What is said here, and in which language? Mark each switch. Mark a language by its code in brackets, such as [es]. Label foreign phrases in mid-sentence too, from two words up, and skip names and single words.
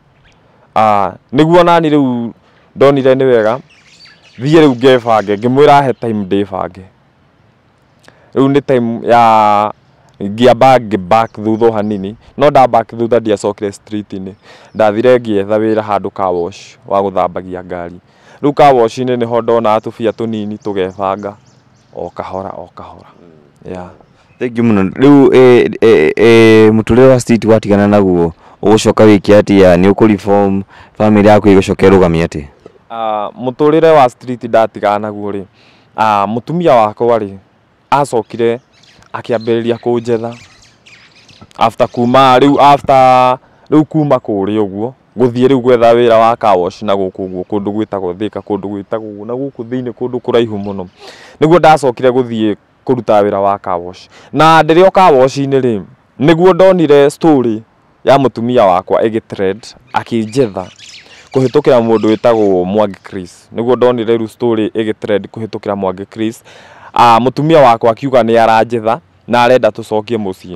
[ki] Nĩguo nani rĩu ndonire nĩ wega thiĩ rĩu ngebange, ngĩmwĩra he time ndĩbange. Rĩu nĩ time ya ngĩamba back thutha hanini no nda back thutha ndiacokire street-inĩ, ndathire ngĩetha wĩra handũ [en] car wash [ki] wa gũthambagia ngari. Rĩu [en] car wash-inĩ [ki] nĩho ndona tũbia tũnini tũgebanga o kahora. [en] Thank you mũno. [ki] Rĩu mũtũrĩre wa street watigana naguo ũgũcoka wĩke atĩa, nĩ [en] ũkũreform family [ki] yaku ĩgũcoka ĩrũgamie atĩa? Mũtũrĩre wa street ndatigana naguo rĩ mũtumia wakwa rĩ acokire akĩambĩrĩria kũnjetha after kuma kũrĩa ũguo gũthiĩ rĩu gwetha wĩra wa [en] car wash [ki] na gũkũ ũguo kũndũ gwĩtagwo Thika, kũndũ gwĩtagwo na gũkũ thĩinĩ kũndũ kũraihu mũno. Nĩguo ndacokire gũthiĩ kũruta wĩra wa [en] car wash. [ki] Na ndĩrĩ o [en] car wash-inĩ [ki] rĩ nĩguo ndonire story ya mũtumia wakwa ĩgĩtrend akĩnjetha kũhĩtũkĩra mũndũ wĩtagwo Mwangi Chris. Nĩguo ndonire rĩu story ĩgĩtrend kũhĩtũkĩra Mwangi Chris. Mũtumia wakwa akiuga nĩ aranjetha na arenda tũcokie mũciĩ.